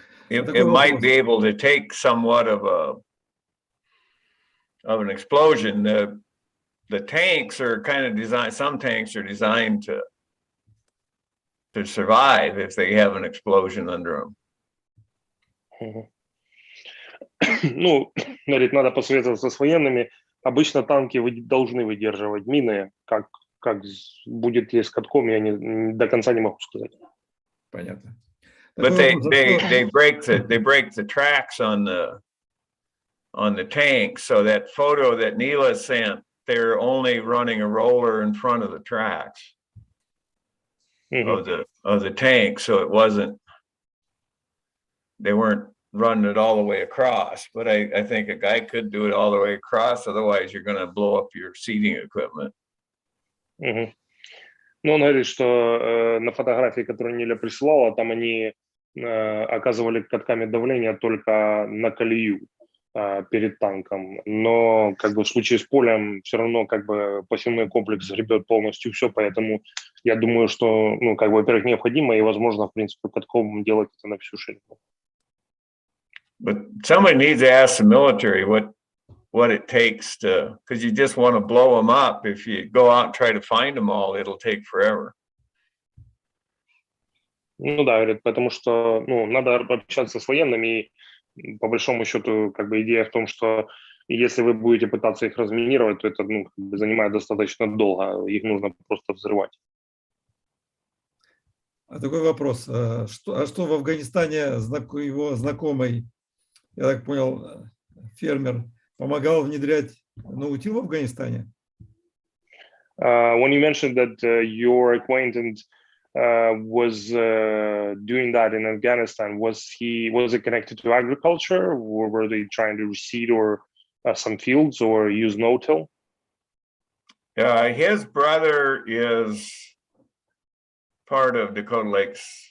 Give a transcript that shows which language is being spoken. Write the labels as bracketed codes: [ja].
[en] It might be able to take somewhat of an explosion. The tanks are kind of designed. Some tanks are designed to survive if they have an explosion under them. [ru] Ну, говорит, надо посоветоваться с военными. Обычно танки должны выдерживать мины. Как будет ли с катком, я до конца не могу сказать. Понятно. [en] But they break the tracks on the tank. So that photo that Neela sent, they're only running a roller in front of the tracks of the tank. So it wasn't. They weren't running it all the way across, but I think a guy could do it all the way across. Otherwise, you're going to blow up your seating equipment. [ru] Ну, он говорит, что на фотографии, которую Ниля присылала, там они оказывали катками давление только на колею перед танком. Но как бы в случае с полем все равно как бы посевной комплекс гребет полностью все, поэтому я думаю, что, ну, как бы, во-первых, необходимо и, возможно, в принципе, катком делать это на всю ширину. [en] But somebody needs to ask the military what it takes to, because you just want to blow them up. If you go out and try to find them all, it'll take forever. [ru] Ну да, говорит, потому что, ну, надо общаться с военными, и по большому счету, как бы идея в том, что если вы будете пытаться их разминировать, то это, ну, как бы занимает достаточно долго, их нужно просто взрывать. А такой вопрос, что в Афганистане его знакомый, я так понял, фермер, помогал внедрять наутил в Афганистане? [en] When you mentioned that your acquaintance was doing that in Afghanistan, was it connected to agriculture, or were they trying to reseed or some fields or use no-till? His brother is part of Dakota Lakes.